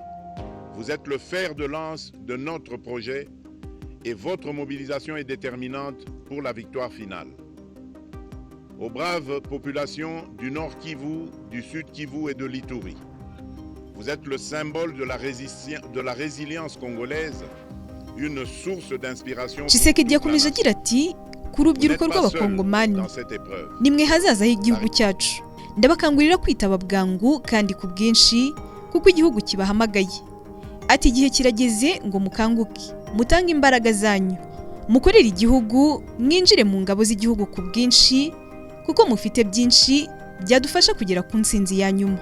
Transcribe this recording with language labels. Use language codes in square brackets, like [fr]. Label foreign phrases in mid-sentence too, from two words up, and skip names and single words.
[fr] Vous êtes le fer de lance de notre projet et votre mobilisation est déterminante pour la victoire finale. Aux braves populations du Nord Kivu, du Sud Kivu et de l'Ituri, vous êtes le symbole de la résilience congolaise, une source d'inspiration. [rw] Tshisekedi yakomeje agira ati ku rubyiruko rw'abakongomani, nimwe hazaza h'igihugu cyacu. Ndabakangurira kwitaba bwangu kandi ku bwinshi kuko igihugu kibahamagaye. Ati igihe kirageze ngo mukanguke, mutange imbaraga zanyu, mukorere igihugu, mwinjire mu ngabo z'igihugu ku bwinshi kuko mufite byinshi byadufasha kugera ku ntsinzi ya nyuma.